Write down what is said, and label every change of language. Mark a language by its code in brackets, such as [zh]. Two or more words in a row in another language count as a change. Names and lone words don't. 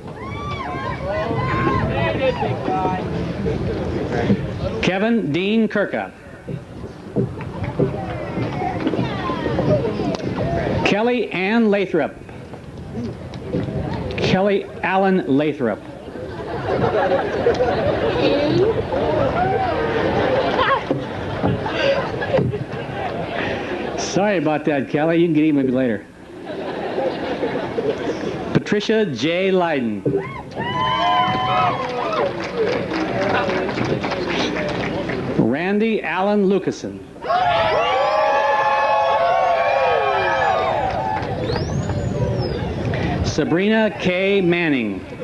[en] Kevin Dean Kirka. Kelly Ann Lathrop. Kelly Allen Lathrop. Sorry about that, Kelly. You can get him maybe later. Patricia J. Leiden. Randy Allen Lucasen. Sabrina K. Manning.